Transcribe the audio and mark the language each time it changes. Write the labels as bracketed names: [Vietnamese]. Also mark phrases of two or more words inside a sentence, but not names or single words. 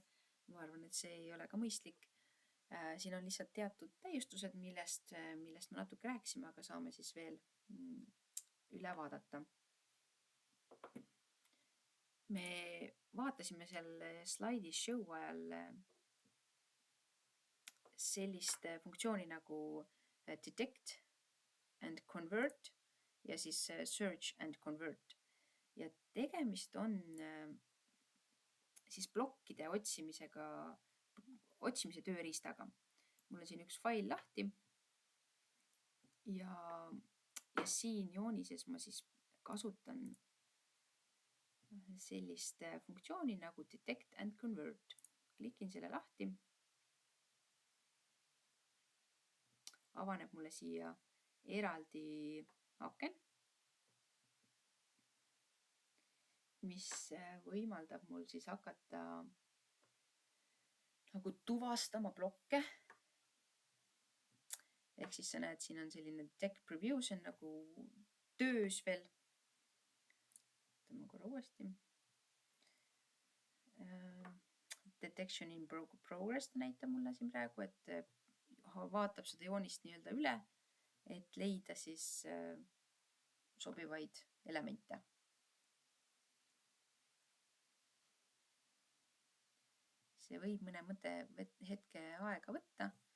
[Estonian] Ma arvan, et see ei ole ka mõistlik. Siin on lihtsalt teatud täiustused, millest me natuke rääkisime, aga saame siis veel üle vaadata. Me vaatasime seal slaidi show ajal sellist funktsiooni nagu [English] detect and convert [Estonian] ja siis [English] search and convert. [Estonian] Ja tegemist on siis plokkide otsimise tööriistaga. Mul on siin üks fail lahti ja siin joonises ma siis kasutan sellist funktsiooni nagu [English] detect and convert. [Estonian] klikin selle lahti. Avaneb mulle siia eraldi aken, mis võimaldab mul siis hakata nagu tuvastama blokke. Ehk siis sa näed, siin on selline [English] tech preview, [Estonian] see on nagu töös veel. Võtame korra uuesti. [English] Detection in progress [Estonian] näitab mulle siin praegu, et vaatab seda joonist nii-öelda üle, et leida siis sobivaid elemente. See võib mõne hetke aega võtta.